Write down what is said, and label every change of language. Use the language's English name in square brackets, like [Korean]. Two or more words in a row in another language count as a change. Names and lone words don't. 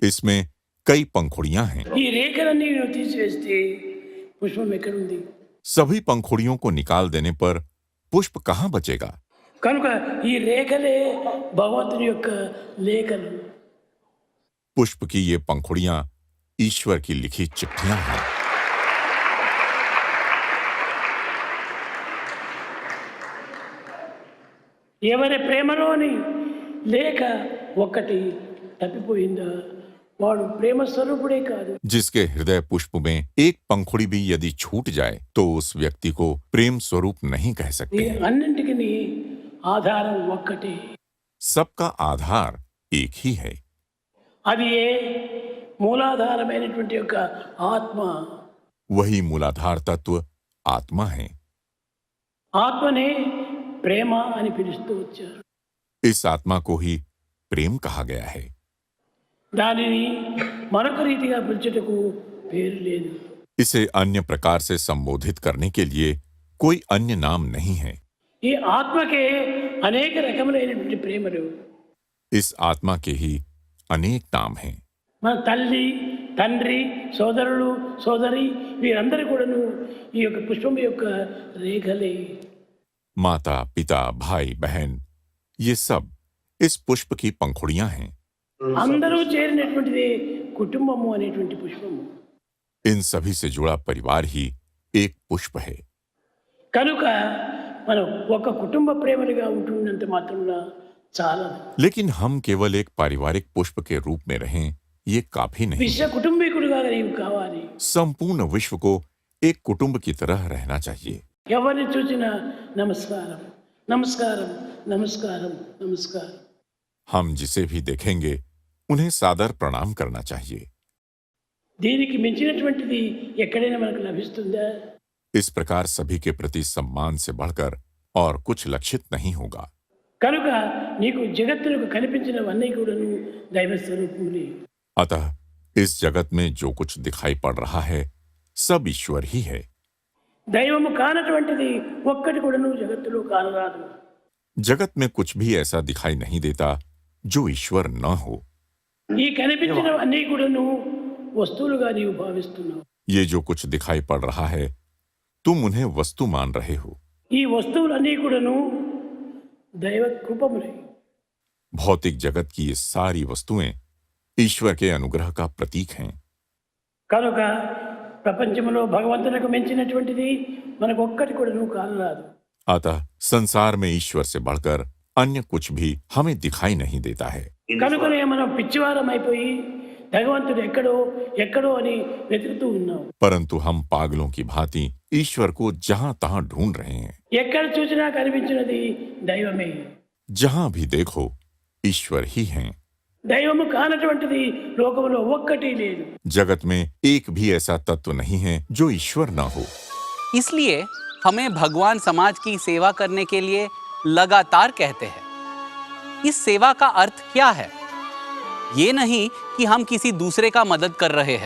[Hindi] इसमें कई पंखुड़ियां हैं। [Telugu] ఈ రేఖలన్నీ తీసివేస్తే పుష్పం ఎక్కడుంది? [Hindi] सभी पंखुड़ियों को निकाल देने पर पुष्प कहाँ बचेगा? [Telugu] కనుక ఈ రేఖలే భగవంతుని యొక్క లేఖలు। [Hindi] पुष्प की ये पंखुड़ियां ईश्वर की लिखी चिट्ठियां हैं। [Telugu] ఎవరి ప్రేమలోని లేఖ ఒక్కటి తప్పిపోయిందా వాడు ప్రేమ స్వరూపుడే కాదు। [Hindi] जिसके हृदय पुष्प में एक पंखुड़ी भी यदि छूट जाए तो उस व्यक्ति को प्रेम स्वरूप नहीं कह [Telugu] ఈ [Hindi] सकते हैं। [Telugu] అన్నింటికి ఆధారం ఒక్కటే। [Hindi] सबका आधार एक ही है। [Telugu] అది ఏ మూలాధారమైనటువంటి యొక్క ఆత్మ। [Hindi] वही मूलाधार तत्व आत्मा है। [Telugu] ఆత్మనే ప్రేమ అని పిలుస్తూ వచ్చారు। [Hindi] इस आत्मा को ही प्रेम कहा गया है। [Telugu] దానిని మరొక రీతిగా పిలుచుటకు పేరు లేదు। [Hindi] इसे अन्य प्रकार से संबोधित करने के लिए कोई अन्य नाम नहीं है। [Telugu] ఈ ఆత్మకే అనేక రకములైనటువంటి ప్రేమలు। [Hindi] इस आत्मा के ही अनेक नाम हैं। [Telugu] మన తల్లి, తండ్రి, సోదరులు, సోదరి వీరందరూ కూడాను ఈ యొక్క పుష్పం యొక్క రేఖలే। [Hindi] माता, पिता, भाई, बहन, ये सब इस पुष्प की पंखुड़ियां हैं। [Telugu] అందరూ చేరినటువంటిది కుటుంబము అనేటువంటి పుష్పము। [Hindi] इन सभी से जुड़ा परिवार ही एक पुष्प है। [Telugu] కనుక మనం ఒక కుటుంబ ప్రేమలుగా ఉంటున్నంత మాత్రమున చాలదు। [Hindi] लेकिन हम केवल एक पारिवारिक पुष्प के रूप में रहें ये काफी नहीं। [Telugu] విశ్వ కుటుంబీకుడుగా నీవు కావాలి। [Hindi] संपूर्ण विश्व को एक कुटुंब की तरह रहना चाहिए। [Telugu] ఎవరిని చూసినా నమస్కారం, నమస్కారం, నమస్కారం, నమస్కారం। [Hindi] हम जिसे भी देखेंगे उन्हें सादर प्रणाम करना चाहिए। [Telugu] దీనికి మించినటువంటిది ఎక్కడైనా మనకు లభిస్తుందా? [Hindi] इस प्रकार सभी के प्रति सम्मान से बढ़कर और कुछ लक्षित नहीं होगा। [Telugu] కనుక నీకు జగత్తులకు కనిపించినవన్నీ కూడాను దైవ స్వరూపములే। [Hindi] अतः इस जगत में जो कुछ दिखाई पड़ रहा है सब ईश्वर ही है। [Telugu] దైవము కానటువంటిది ఒక్కటి కూడాను జగత్తులో కానరాదు। [Hindi] जगत में कुछ भी ऐसा दिखाई नहीं देता जो ईश्वर न हो। [Telugu] ఈ కనిపించినవన్నీ కూడాను వస్తువులుగా నీవు భావిస్తున్నావు। [Hindi] ये जो कुछ दिखाई पड़ रहा है तुम उन्हें वस्तु मान रहे हो। [Telugu] ఈ వస్తువులన్నీ కూడాను దైవ కృపములే। [Hindi] भौतिक जगत की ये सारी वस्तुएं ईश्वर के अनुग्रह का प्रतीक हैं। [Telugu] కనుక ప్రపంచంలో భగవంతునికి మించినటువంటిది మనకు ఒక్కటి కూడాను కానరాదు। [Hindi] अतः संसार में ईश्वर से बढ़कर अन्य कुछ भी हमें दिखाई नहीं देता है। [Telugu] కనుకనే మనం పిచ్చివారం అయిపోయి భగవంతుడు ఎక్కడో ఎక్కడో అని వెతుకుతూ ఉన్నాం। [Hindi] परंतु हम पागलों की भांति ईश्वर को जहां तहां ढूंढ रहे हैं। [Telugu] ఎక్కడ చూసినా కనిపించినది దైవమే। [Hindi] जहां भी देखो ईश्वर ही हैं। [Telugu] దైవము కానటువంటిది లోకములో ఒక్కటి లేదు। [Hindi] जगत में एक भी ऐसा तत्व नहीं है जो ईश्वर न हो। इसलिए हमें भगवान समाज की सेवा करने के लिए लगातार कहते हैं। इस सेवा का अर्थ क्या है? ये नहीं कि हम किसी दूसरे का मदद कर रहे हैं।